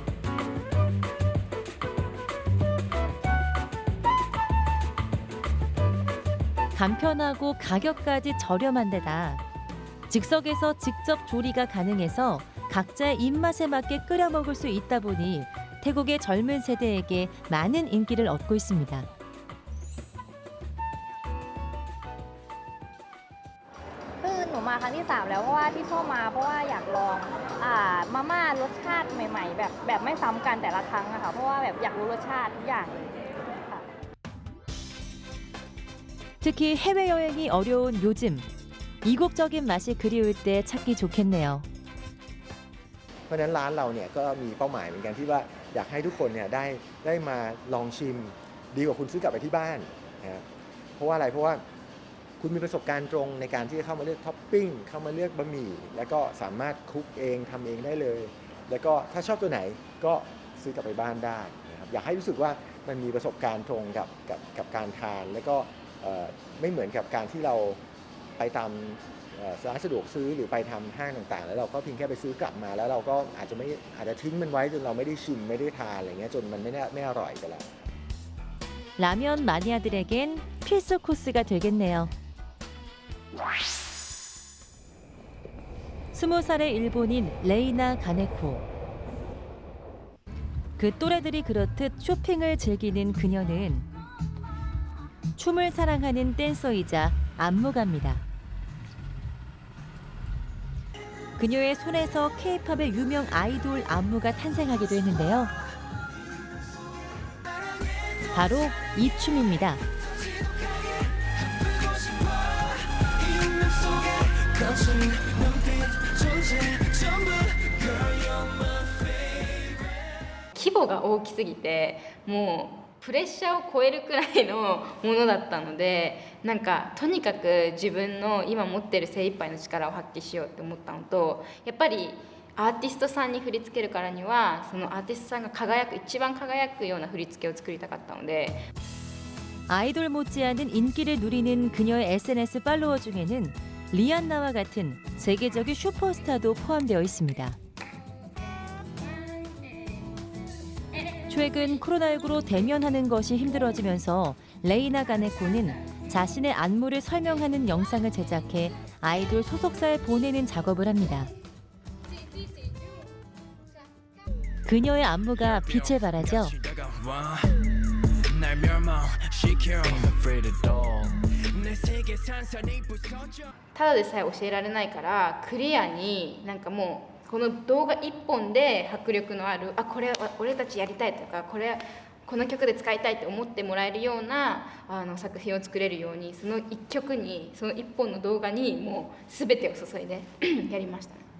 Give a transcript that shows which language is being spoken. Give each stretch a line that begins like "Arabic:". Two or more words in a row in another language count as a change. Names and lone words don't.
Korean: 간편하고 가격까지 저렴한 데다 즉석에서 직접 조리가 가능해서 각자의 입맛에 맞게 끓여 먹을 수 있다 보니 태국의 젊은 세대에게 많은 인기를 얻고 있습니다.
Thai: คือหนูมาครั้งที่3แล้วเพราะว่าที่ชอบมาเพราะว่าอยากลองมาม่ารสชาติใหม่ๆแบบไม่ซ้ำกันแต่ละครั้งอะค่ะเพราะว่าแบบอยากรู้รสชาติทุกอย่าง
Korean: 특히 해외여행이 어려운 요즘 이국적인 맛이 그리울 때 찾기 좋겠네요.
Thai: เพราะฉะนั้นร้านเราเนี่ยก็มีเป้าหมายเหมือนกันที่ว่าอยากให้ทุกคนเนี่ยได้มาลองชิมดีกว่าคุณซื้อกลับไปที่บ้านนะเพราะว่า อะไรเพราะว่าคุณมีประสบการณ์ตรงในการที่จะเข้ามาเลือกท็อปปิ้งเข้ามาเลือกบะหมี่แล้วก็สามารถคลุกเองทำเองได้เลยแล้วก็ถ้าชอบตัวไหนก็ซื้อกลับไปบ้านได้นะครับอยากให้รู้สึกว่ามันมีประสบการณ์ตรงกับการทานแล้วก็ไม่เหมือนกับการที่เราไปตามร้านสะดวกซื้อหรือไปทำห้างต่างๆแล้วเราก็เพียงแค่ไปซื้อกลับมาแล้วเราก็อาจจะทิ้งมันไว้จนเราไม่ได้ชิมไม่ได้ทานอะไรเงี้ยจนมันไม่อร่อยไปแล้ว
Korean: 라면 마니아들에겐 필수 코스가 되겠네요. 20살의 일본인 레이나 가네코. 그 또래들이 그렇듯 쇼핑을 즐기는 그녀는 춤을 사랑하는 댄서이자 안무가입니다. 그녀의 손에서 K-팝의 유명 아이돌 안무가 탄생하기도 했는데요. 바로 이 춤입니다.
Japanese: 規模が大きすぎてもうプレッシャーを超えるくらいのものだったのでなんかとにかく自分の今持ってる精一杯の力を発揮しようって思ったのとやっぱりアーティストさんに振り付けるからにはそのアーティストさんが一番輝くような振り付けを作りたかったので
Korean: 아이돌 못지않은 인기를 누리는 그녀의 SNS 팔로워 중에는 리안나와 같은 세계적인 슈퍼스타도 포함되어 있습니다. 최근 코로나19로 대면하는 것이 힘들어지면서 레이나 가네코는 자신의 안무를 설명하는 영상을 제작해 아이돌 소속사에 보내는 작업을 합니다. 그녀의 안무가 빛을 발하죠.
Japanese: ただでさえ教えられないからクリアになんかもうこの動画1本で迫力のあるこれ俺たちやりたいとかこの曲で使いたいって思ってもらえるような作品を作れるようにその1曲にその1本の動画にもう全てを注いでやりました。